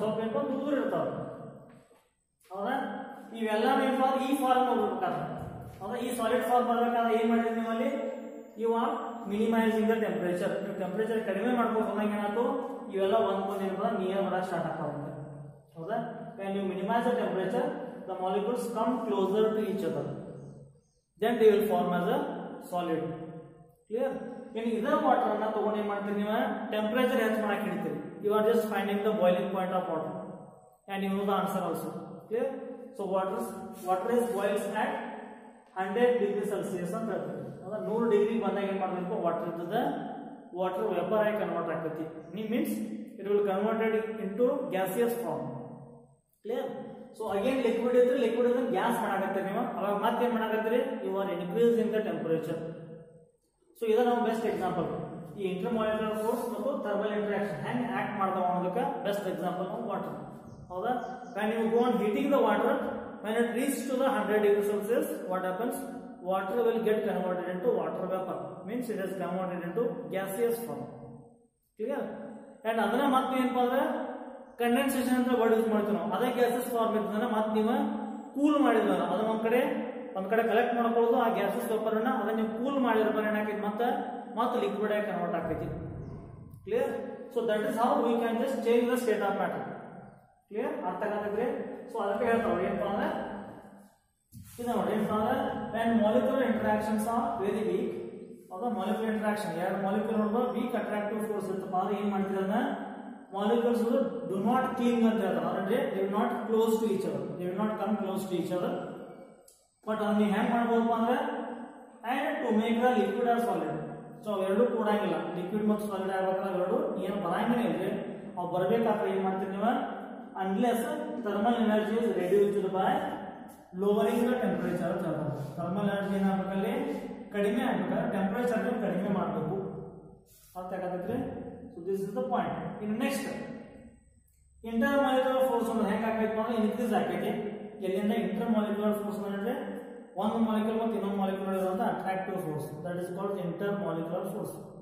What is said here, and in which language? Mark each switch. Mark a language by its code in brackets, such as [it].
[kn] ಸ್ವಲ್ಪ ಏನಪ್ಪ ದೂರ ಇರ್ತಾವ. ಹೌದಾ, ಇವೆಲ್ಲ ಈ ಫಾರ್ಮ್ ಹೋಗ್ಬೇಕಾದ್ರೆ, ಹೌದಾ, ಈ ಸಾಲಿಡ್ ಫಾರ್ಮ್ ಬರ್ಬೇಕಾದ್ರೆ ಏನ್ ಮಾಡಿದ್ರಿ ನೀವಲ್ಲಿ, [en] You are minimizing the temperature. [kn] ನೀವು ಟೆಂಪರೇಚರ್ ಕಡಿಮೆ ಮಾಡ್ಕೊಂಡು ಹೋದಂಗೆ ಏನಾಯ್ತು, ಇವೆಲ್ಲ ಒಂದ್ಕೊಂಡ್ ಏನಪ್ಪ ನಿಯರ್ ಬರಕ್ ಸ್ಟಾರ್ಟ್ ಆಗ್ತಾವಂತೆ. [en] ಹೌದಾ, when you minimize the temperature, the molecules come closer to each other, then they will form as a solid. Clear? [kn] ಇನ್ನು ಇದರ ವಾಟರ್ ಅನ್ನ ತಗೊಂಡು ಏನ್ ಮಾಡ್ತೀರಿ ನೀವು, ಟೆಂಪರೇಚರ್ ಹೆಚ್ಚು ಮಾಡಕ್ ಹಿಡಿತೀರಿ. [en] You are just finding the boiling point of water and you know the answer also. Clear? So water is boils at 100 degree Celsius [kn] ಅಂತ ಹೇಳ್ತೀವಿ. ಹೌದಾ, 100 ಡಿಗ್ರಿ ಬಂದಾಗ ಏನ್ ಮಾಡಬೇಕು, ವಾಟರ್ ಇದ್ದದ ವಾಟರ್ ವೇಪರ್ ಆಗಿ ಕನ್ವರ್ಟ್ ಆಗ್ತೈತಿ. [en] Means it will converted into gaseous form. Clear? [kn] So again liquid ಇದ್ರೆ gas ಮಾಡಾಕತ್ತೀರಿ ನೀವು. ಅವಾಗ ಮತ್ತೆ ಏನ್ ಮಾಡಾಕತ್ತೀರಿ, [en] You are increasing the temperature. [kn] So ಇದು ನಾವು ಬೆಸ್ಟ್ ಎಕ್ಸಾಂಪಲ್. ಈ ಇಂಟರ್ ಮಾಲಿಕ್ಯುಲರ್ ಫೋರ್ಸ್ ಮತ್ತು ಥರ್ಮಲ್ ಇಂಟರಾಕ್ಷನ್ ಹೆಂಗ್ ಆಕ್ಟ್ ಮಾಡ್ತಾವ ಅನ್ನೋದಕ್ಕೆ ಬೆಸ್ಟ್ ಎಕ್ಸಾಂಪಲ್ ನಾವು ವಾಟರ್. [en] ಹೌದಾ, when you go on heating the water, when it reaches to the 100 degree Celsius, what happens, water will get converted into water vapor. Means it is converted into gaseous form. Clear? [kn] And ಅದನ್ನ ಮತ್ತೆ ಏನಪ್ಪಾ ಅಂದ್ರೆ condensation ಅಂತ word use ಮಾಡ್ತೀವಿ ನಾವು. ಅದೇ gases form ಇರ್ತದನ್ನ ಮತ್ತೆ ನೀವು ಕೂಲ್ ಮಾಡಿದ್ರೆ ಅದನ್ನ ಒಂದ್ ಕಡೆ ಕಲೆಕ್ಟ್ ಮಾಡ್ಕೊಳ್ಳೋದು, ಆ ಗ್ಯಾಸಸ್ ವೇಪರ್ ಅನ್ನ ಅದನ್ನ ನೀವು ಕೂಲ್ ಮಾಡಿದ್ರೆ ಏನಾಕೈತಿ, ಮತ್ತೆ ಲಿಕ್ವಿಡ್ ಆಗಿ ಕನ್ವರ್ಟ್ ಆಗ್ತೈತಿ. Clear? [en] So that is how we can just change the state of matter. Clear? [kn] ಅರ್ಥ ಆಗತ್ತಂದ್ರೆ ಸೊ ಅದಕ್ಕೆ ಹೇಳ್ತಾವ ಏನಪ್ಪಾ ಅಂದ್ರೆ ಇದು ನೋಡಿ, ಏನಪ್ಪಾ ಅಂದ್ರೆ [en] when molecular interactions are very weak, [kn] ಅದ molecular interaction ಎರಡು ಮಾಲಿಕ್ಯೂಲ್ ನೋಡುವ ವೀಕ್ ಅಟ್ರಾಕ್ಟಿವ್ ಫೋರ್ಸ್ ಇರ್ತಪ್ಪ ಅಂದ್ರೆ ಏನ್ ಮಾಡ್ತೀರ ಅಂದ್ರೆ [en] molecules do not cling [kn] ಅಂತ ಹೇಳ್ತಾರೆ. [en] ಅಂದ್ರೆ they will not close to each other, they will not come close to each other. [kn] But ಅದನ್ನ ನೀವು ಹೆಂಗ್ ಮಾಡ್ಬೋದಪ್ಪ ಅಂದ್ರೆ [en] And to make the liquid or solid. [kn] So ಅವೆರಡು ಕೂಡಂಗಿಲ್ಲ, ಲಿಕ್ವಿಡ್ ಮತ್ತು ಸಾಲಿಡ್ ಆಗ್ಬೇಕಾದ್ರೆ ಅವೆರಡು ಏನು ಬರಂಗಿಲ್ಲ ಇಲ್ರಿ. ಅವು ಬರ್ಬೇಕಾದ್ರೆ ಏನ್ ಮಾಡ್ತೀರಿ ನೀವು, [en] unless thermal energy is reduced by lowering the temperature. [kn] thermal energy ಏನಾಗಬೇಕಲ್ಲಿ ಕಡಿಮೆ ಆಗಬೇಕು, ಟೆಂಪರೇಚರ್ ಕಡಿಮೆ ಮಾಡಬೇಕು. ಅರ್ಥ ಆಗತ್ತೈತ್ರಿ? [en] So this is the point. [kn] In next inter molecular force ಅಂದ್ರೆ ಹೆಂಗ್ ಆಗ್ಬೇಕು ಅಂದ್ರೆ ಇನ್ಕ್ರೀಸ್ ಆಗ್ತೈತಿ. ಎಲ್ಲಿಂದ ಇಂಟರ್ ಮಾಲಿಕ್ಯುಲರ್ ಫೋರ್ಸ್ ಅಂದ್ರೆ ಒಂದು ಮಾಲಿಕ್ಯೂಲ್ ಮತ್ತು ಇನ್ನೊಂದು ಮಾಲಿಕ್ಯೂಲ್ ಇರುವಂತ attractive force, [en] That is called intermolecular force.